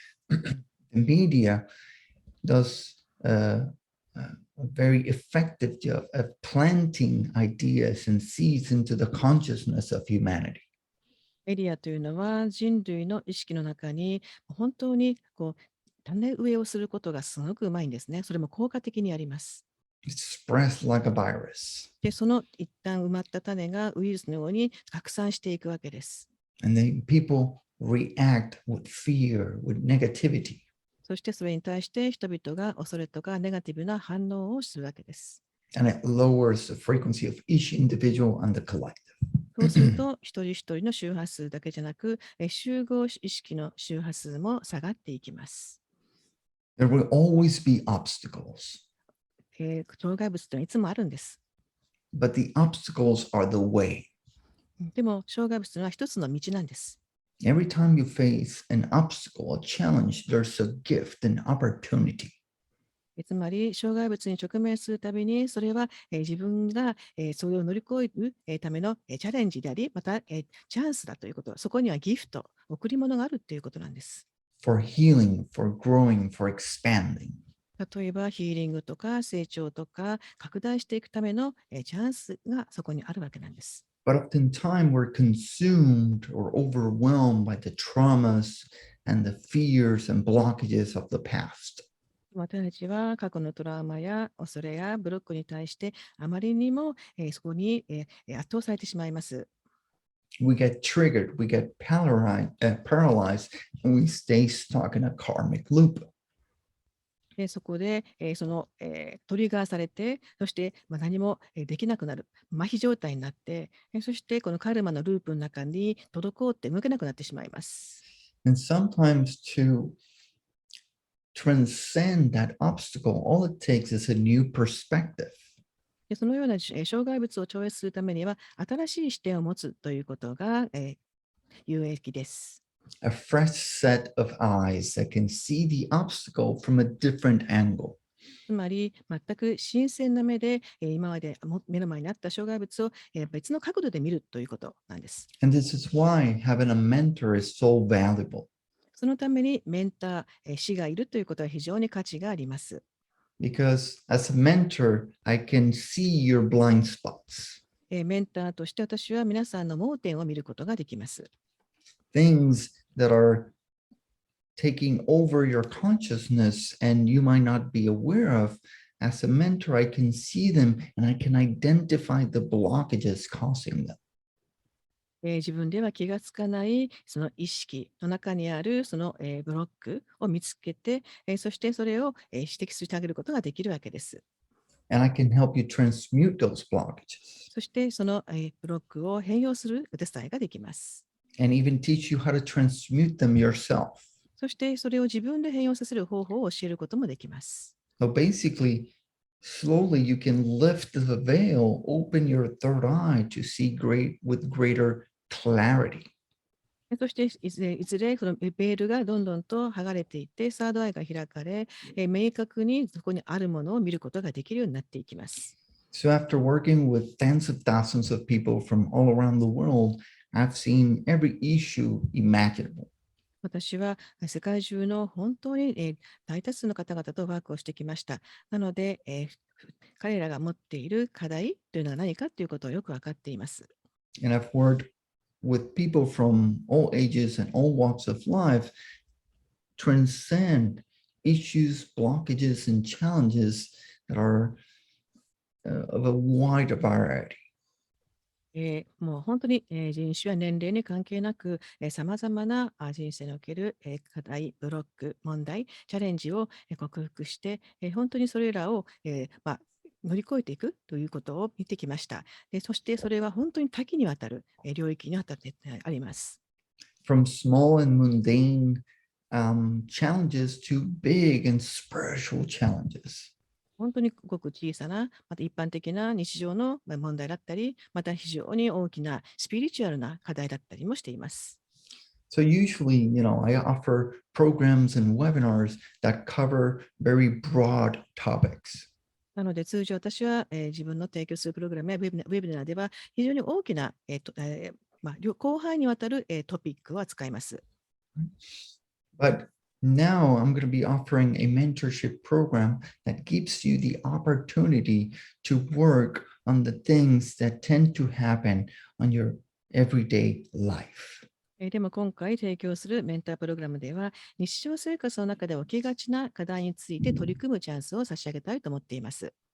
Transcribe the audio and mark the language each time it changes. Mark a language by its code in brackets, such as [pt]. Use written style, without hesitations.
[en] The media does a very effective job of planting ideas and seeds into the consciousness of humanity. [ja] メディアというのは人類の意識の中に本当に種植えをすることがすごくうまいんですね。それも効果的にやります。 [en] It spreads like a virus. [ja] で、その一旦埋まった種がウイルスのように拡散していくわけです。 [en] And then people react with fear, with negativity. [ja] そしてそれに対して人々が恐れとかネガティブな反応をするわけです。 [en] And it lowers the frequency of each individual and the collective. [ja] そうすると、一人一人の周波数だけじゃなく、集合意識の周波数も下がっていきます。 [en] There will always be obstacles, [ja] 障害物というのはいつもあるんです。 [en] but the obstacles are the way. [ja] でも、障害物というのは一つの道なんです。 [en] Every time you face an obstacle, a challenge, there's a gift, an opportunity. [ja] つまり、障害物に直面するたびに、それは、自分が、それを乗り越える、ための、チャレンジであり、また、チャンスだということ、そこにはギフト、贈り物があるということなんです。 [en] For healing, for growing, for expanding. [ja] 例えば、ヒーリングとか成長とか拡大していくための、チャンスがそこにあるわけなんです。 [en] But oftentimes we're consumed or overwhelmed by the traumas and the fears and blockages of the past. [ja] 私たちは過去のトラウマや恐れやブロックに対してあまりにも、そこに、圧倒されてしまいます。 [en] We get triggered, we get paralyzed, and we stay stuck in a karmic loop. [ja] そこで、その、トリガーされて、そして、何もできなくなる、麻痺状態になって、そしてこのカルマのループの中に滞って動けなくなってしまいます。 [en] And sometimes to transcend that obstacle, all it takes is a new perspective. [ja] でそのような、障害物を超越するためには、新しい視点を持つということが、有益です。 [en] A fresh set of eyes that can see the obstacle from a different angle. [ja] つまり、全く新鮮な目で、今まで目の前にあった障害物を、別の角度で見るということなんです。 [en] And this is why having a mentor is so valuable. [ja] そのためにメンター、師がいるということは非常に価値があります。 [en] Because as a mentor, I can see your blind spots, [ja] メンターとして私は皆さんの盲点を見ることができます。 [en] things that are taking over your consciousness and you might not be aware of. As a mentor, I can see them and I can identify the blockages causing them. [ja] 自分では気がつかないその意識の中にあるその、ブロックを見つけて、そしてそれを、指摘してあげることができるわけです。 [en] And I can help you transmute those blockages [ja] そしてその、ブロックを変容するお手伝いができます。 [en] and even teach you how to transmute them yourself. [ja] そしてそれを自分で変容させる方法を教えることもできます。 [en] So basically, slowly you can lift the veil, open your third eye to see with greater clarity. [ja] そしていずれそのベールがどんどんと剥がれていって、サードアイが開かれ、明確にそこにあるものを見ることができるようになっていきます。 [en] So after working with tens of thousands of people from all around the world, I've seen every issue imaginable. [ja] 私は世界中の本当に大多数の方々とワークをしてきました。なので、彼らが持っている課題というのは何かということをよく分かっています。 [en] And I've worked with people from all ages and all walks of life transcend issues, blockages, and challenges that are of a wide variety. [ja] もう本当に、人種や年齢に関係なく、さまざまな人生における、課題、ブロック、問題、チャレンジを、克服して、本当にそれらを、乗り越えていくということを見てきました。そしてそれは本当に多岐にわたる、領域にわたってあります。 [en] From small and mundane challenges to big and spiritual challenges. [ja] 本当にごく小さな、また一般的な日常の問題だったり、また非常に大きなスピリチュアルな課題だったりもしています。 [en] So usually, I offer programs and webinars that cover very broad topics. [ja] なので通常私は、自分の提供するプログラムやウェビナーでは非常に大きな、広範囲にわたる、トピックを扱います。 [en] But now I'm going to be offering a mentorship program that gives you the opportunity to work on the things that tend to happen on your everyday life. [ja] でも今回提供するメンタープログラムでは、日常生活の中で起きがちな課題について取り組むチャンスを差し上げたいと思っています。